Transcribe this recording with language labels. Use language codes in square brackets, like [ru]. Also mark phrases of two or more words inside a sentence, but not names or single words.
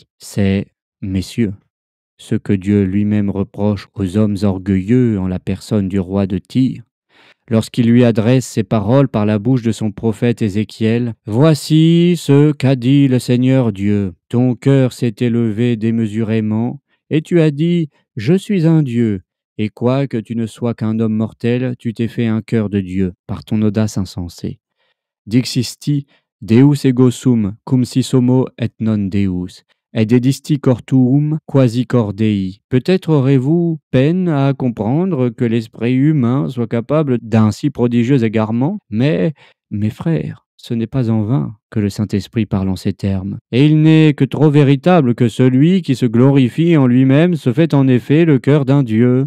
[fr] C'est, messieurs, ce que Dieu lui-même reproche aux hommes orgueilleux en la personne du roi de Tyr, lorsqu'il lui adresse ces paroles par la bouche de son prophète Ézéchiel. « Voici ce qu'a dit le Seigneur Dieu. Ton cœur s'est élevé démesurément, et tu as dit, je suis un Dieu. Et quoique tu ne sois qu'un homme mortel, tu t'es fait un cœur de Dieu par ton audace insensée. [la] Dixisti, Deus ego sum, cum si homo et non Deus. Et dedisti cor tuum quasi cor Dei. [fr] Peut-être aurez-vous peine à comprendre que l'esprit humain soit capable d'un si prodigieux égarement, mais, mes frères, ce n'est pas en vain que le Saint-Esprit parle en ces termes. Et il n'est que trop véritable que celui qui se glorifie en lui-même se fait en effet le cœur d'un Dieu.